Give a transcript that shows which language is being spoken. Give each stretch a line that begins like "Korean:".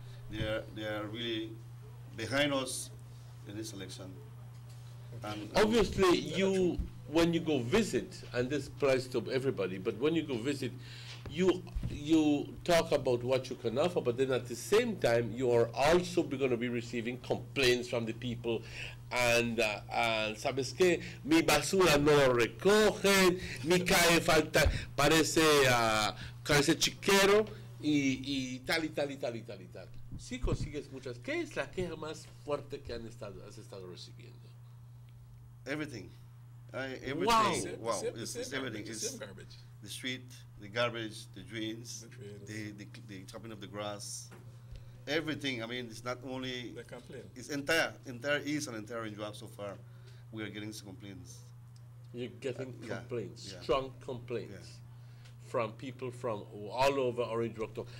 English: They are really behind us in this election. And obviously, when you go visit, and this applies to everybody, but when you go visit, you talk about what you can offer, but then at the same time, you are also going to be receiving complaints from the people.
Spanish: And sabes que mi basura no lo recogen, mi calle falta, parece chiquero y tal y tal y tal y tal y tal. Si consigues muchas, ¿qué es la queja más fuerte que has estado recibiendo?
English: Everything. Everything. Wow. It's everything. It's garbage. The street, the garbage, the drains, the chopping of the grass. Everything. I mean, it's not only. They complain. It's entire East and entire Orange Walk so far. We are getting some complaints. You're getting complaints, strong complaints from people from all over Orange Walk.